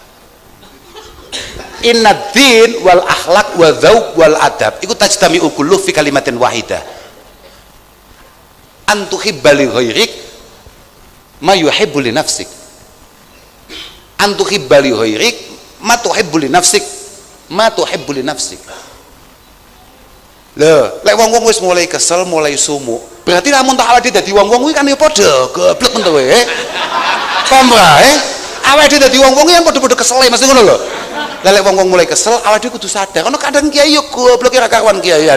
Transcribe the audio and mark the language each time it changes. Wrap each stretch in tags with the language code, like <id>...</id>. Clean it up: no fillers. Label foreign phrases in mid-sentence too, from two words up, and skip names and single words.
<ar>إن الدين والأخلاق والذوق والأدب iku تجتمع كل في كلمة واحدة. أن تحب لغيرك ما يحب لنفسك. أن تحب لغيرك ما تحب لنفسك. ما تحب لنفسك.</ar> <jv>Lho, lek wong-wong wis mulai kesel, mulai sumuk, berarti lamun tak awake dadi wong-wong kuwi kan ya padha goblok men to kowe. Paham awake dhewe dadi wong-wong yang padha-padha kesel mesti ngono lho. Lah lek wong-wong mulai kesel, awake dhewe kudu sadar. Ono kadang kiai yo goblok ora karuan kiaian.</jv>